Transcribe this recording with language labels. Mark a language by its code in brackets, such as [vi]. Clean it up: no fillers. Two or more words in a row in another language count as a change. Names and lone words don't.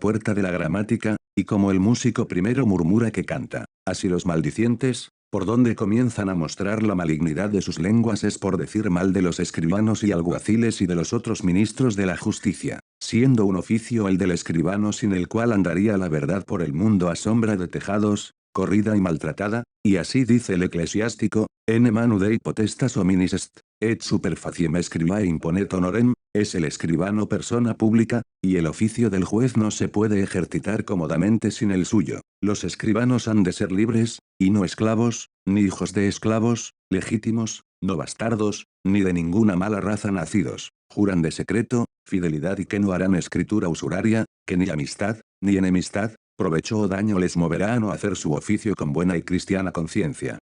[es] puerta de la gramática, y como el músico primero murmura que canta, así los maldicientes, por donde comienzan a mostrar la malignidad de sus lenguas es por decir mal de los escribanos y alguaciles y de los otros ministros de la justicia, siendo un oficio el del escribano sin el cual andaría la verdad por el mundo a sombra de tejados, corrida y maltratada, y así dice el eclesiástico, [la] en manu dei potestas hominis est, et super faciem scribae imponet honorem, [es] es el escribano persona pública, y el oficio del juez no se puede ejercitar cómodamente sin el suyo. Los escribanos han de ser libres, y no esclavos, ni hijos de esclavos, legítimos, no bastardos, ni de ninguna mala raza nacidos. Juran de secreto, fidelidad y que no harán escritura usuraria, que ni amistad, ni enemistad, provecho o daño les moverá a no hacer su oficio con buena y cristiana conciencia.